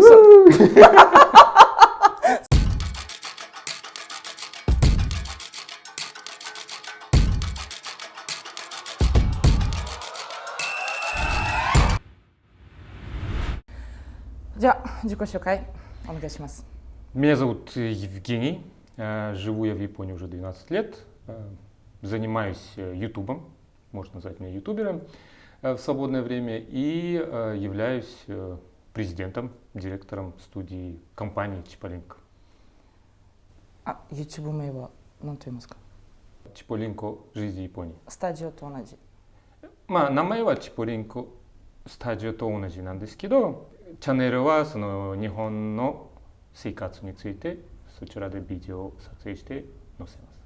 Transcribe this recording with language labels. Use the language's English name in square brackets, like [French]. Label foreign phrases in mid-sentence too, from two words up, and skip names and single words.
[Japanese] じゃあ自己紹介お願いします。 [Russian] Меня зовут Евгений, живу я в Японии уже 12 лет, занимаюсь ютубом, можно назвать меня ютубером в свободное время и являюсь президентом, директором студии компании Чиполлинко. [Japanese] YouTube 名は何と言いますか？ [Russian] Чиполлинко жизни Японии. [Japanese] スタジオと同じ。名前はチポリンコスタジオと同じなんですけど、チャンネルはその日本の生活についてそちらでビデオを撮影して載せます。